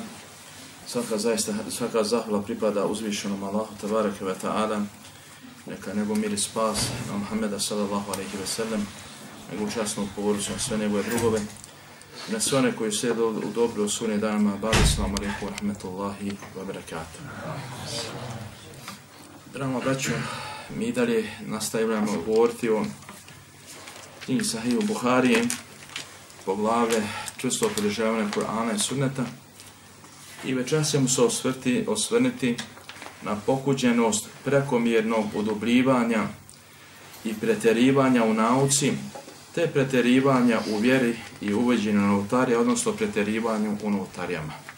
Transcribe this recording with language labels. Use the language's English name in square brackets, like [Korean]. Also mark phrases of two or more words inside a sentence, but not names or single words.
[Bosnian] Svaka zahvala pripada uzvišenom Allahu [Arabic] تبارك وتعالى. [Bosnian] Neka nego mir i spas na Muhammeda [Arabic] صلى الله عليه وسلم, [Bosnian] njegovu časnu porodicu, na sve njegove drugove, na sve one koji sjede u dobro u sunnim danima. [Arabic] السلام عليكم ورحمة الله وبركاته. [Bosnian] Dragi braćo, mi dalje nastavljamo govoriti o knjigi Sahihu Buharije, poglavlje čvrsto pridržavanje Kur'ana i Sunneta, i večeras ćemo se osvrnuti na pokuđenost prekomjernog udubljivanja i pretjerivanja u nauci, te pretjerivanja u vjeri i uvođenju novotarija, odnosno pretjerivanju u novotarijama.